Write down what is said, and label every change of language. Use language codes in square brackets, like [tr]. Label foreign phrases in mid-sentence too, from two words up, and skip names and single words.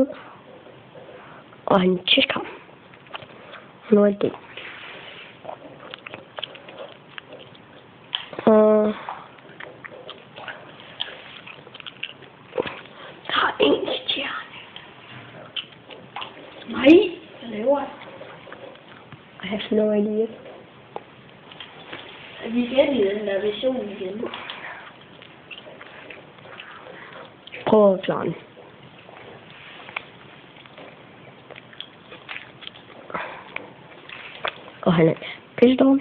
[da] Og han tæsker ham. Nu er det. Og der er en stjerne. Nej, hvad laver jeg? [en] I have no idea. [da] Er vi igen i den der vision igen? Prøv at klare den. Og han er pistol.